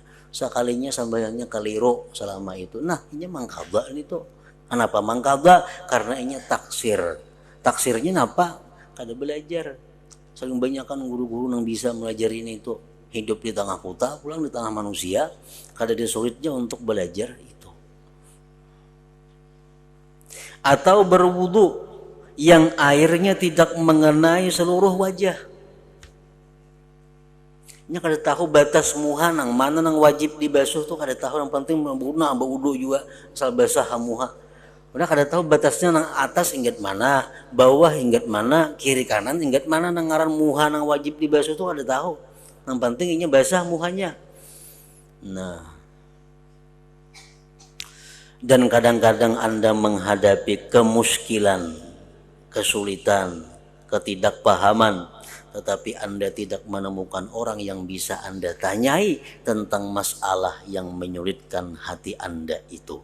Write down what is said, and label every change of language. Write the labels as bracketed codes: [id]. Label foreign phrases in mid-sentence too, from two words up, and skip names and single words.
[bjn] Sekalinya sembahyangnya keliru selama itu. Nah, ini mangkaba ini tuh. Kenapa mangkaba? Karena ini taksir. Taksirnya apa? Kada belajar. Saking banyak kan guru-guru yang bisa melajarin itu. Hidup di tengah kota, pulang di tengah manusia, kada disulitnya untuk belajar itu. [id] Atau berwudu yang airnya tidak mengenai seluruh wajah. [bjn] Nya kada tahu batas muha nang mana nang wajib dibasuh tuh kada tahu, yang penting berwudu juga asal basah muha. Udah kada tahu batasnya nang atas hinggat mana, bawah hinggat mana, kiri kanan hinggat mana nang ngaran muha nang wajib dibasuh tuh kada tahu. Yang penting ini basah muhanya. Nah, [id] dan kadang-kadang Anda menghadapi kemuskilan, kesulitan, ketidakpahaman, tetapi Anda tidak menemukan orang yang bisa Anda tanyai tentang masalah yang menyulitkan hati Anda itu.